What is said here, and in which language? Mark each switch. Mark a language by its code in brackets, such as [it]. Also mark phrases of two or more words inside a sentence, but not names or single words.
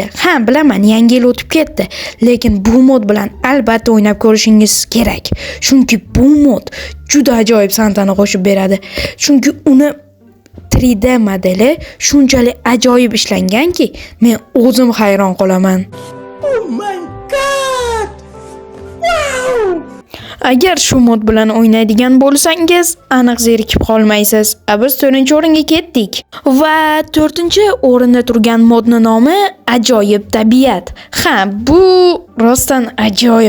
[uz] Ha, bilaman, yangi yil o'tib ketdi, lekin bu mod bilan albatta o'ynab ko'rishingiz kerak. Chunki bu mod juda ajoyib Santani qo'shib beradi. Chunki uni 3D modeli shunchalik ajoyib ishlanganki, men o'zim hayron qolaman. [en] Oh my god! Wow! [uz] Agar shu mod bilan o'ynaydigan bo'lsangiz, aniq zerikib qolmaysiz. Biz 4-o'ringa ketdik. Va 4-o'rinda turgan modning nomi Ajoyib tabiat. Ha, bu rostdan ajoyib.